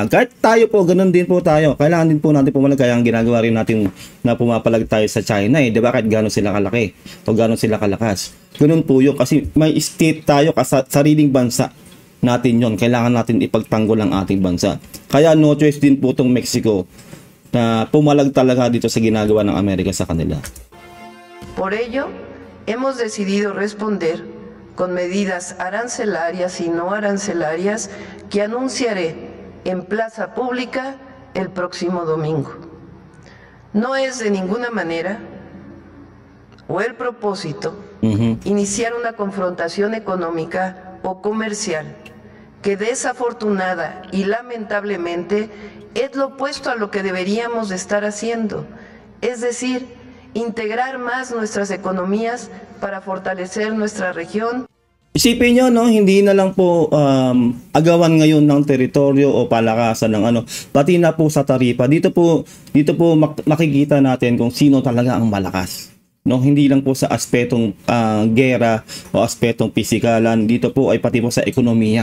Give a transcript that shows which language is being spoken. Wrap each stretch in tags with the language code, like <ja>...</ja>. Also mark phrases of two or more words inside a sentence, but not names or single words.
<tl>Kahit tayo po, ganun din po tayo. Kailangan din po natin pumalag. Kaya ang ginagawa rin natin na pumapalag tayo sa China eh. Diba? Kahit gano'n sila kalaki o gano'n sila kalakas. Ganun po yun. Kasi may state tayo, sariling bansa natin yon. Kailangan natin ipagtanggol ang ating bansa. Kaya</tl> <en>no choice</en> <tl>din po itong Mexico na pumalag talaga dito sa ginagawa ng Amerika sa kanila.</tl> <es>Por ello, hemos decidido responder con medidas arancelarias y no arancelarias que anunciaré en plaza pública el próximo domingo. No es de ninguna manera o el propósito iniciar una confrontación económica o comercial que desafortunada y lamentablemente es lo opuesto a lo que deberíamos de estar haciendo, es decir, integrar más nuestras economías para fortalecer nuestra región.</es> <tl>Isipin nyo, no, hindi na lang po agawan ngayon ng teritoryo o palakasan ng ano, pati na po sa taripa. Dito po makikita natin kung sino talaga ang malakas. No, hindi lang po sa aspetong gera o aspetong pisikalan, dito po ay pati po sa ekonomiya.</tl>